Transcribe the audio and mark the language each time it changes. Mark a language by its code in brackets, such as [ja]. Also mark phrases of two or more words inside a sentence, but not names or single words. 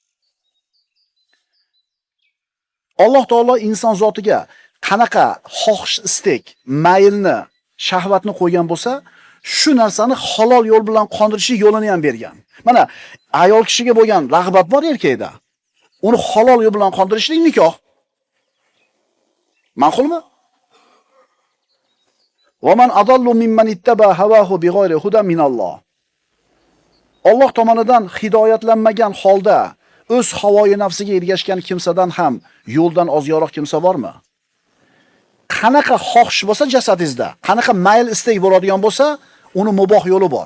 [uz] Alloh taolo inson zotiga qanaqa xohish, istek, maylni, shahvatni qo'ygan bo'lsa, shu narsani halol yo'l bilan qondirish yo'lini ham bergan. Mana ayol kishiga bo'lgan rag'bat bor erkakda. Uni halol yo'l bilan qondirishlik nikoh. Ma'qulmi? [ar] ومن أضل ممن اتبع هواه بغير هدى من الله. [uz] Alloh tomonidan hidoyatlanmagan holda o'z havoyi nafsiga ergashgan kimsadan ham yo'ldan ozyoqroq kimsa bormi? Qanaqa xohish bo'lsa jasadingizda, qanaqa mayl istek bo'ladigan bo'lsa, uni muboh yo'li bor.